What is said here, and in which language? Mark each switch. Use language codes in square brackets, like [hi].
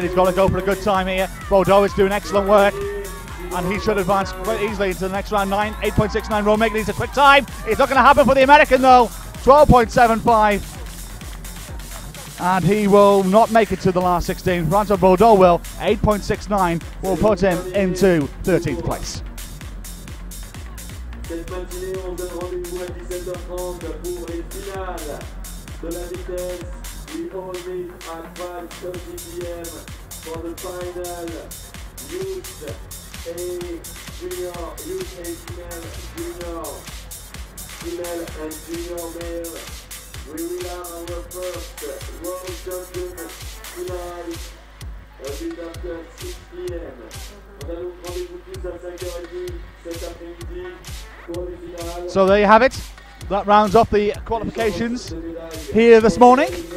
[en] He's got to go for a good time here. Bordeaux is doing excellent work, and he should advance quite easily into the next round. 8.69. Romig needs a quick time. It's not going to happen for the American though. 12.75. And he will not make it to the last 16. Francois Bordeaux will. 8.69 will put him into 13th place. [fr] Cette matinée, on donne rendez-vous à 17h30 pour les finales de la vitesse. [en] We all meet at 5:30 p.m. for the final Youth A Junior, Youth A Female Junior, Female and Junior Male. We will have our first World Champion final a bit after 6 p.m. [fr] On a donc rendez-vous tous à 5h30 cet après-midi pour les finales. [en] So there you have it. That rounds off the qualifications here this morning.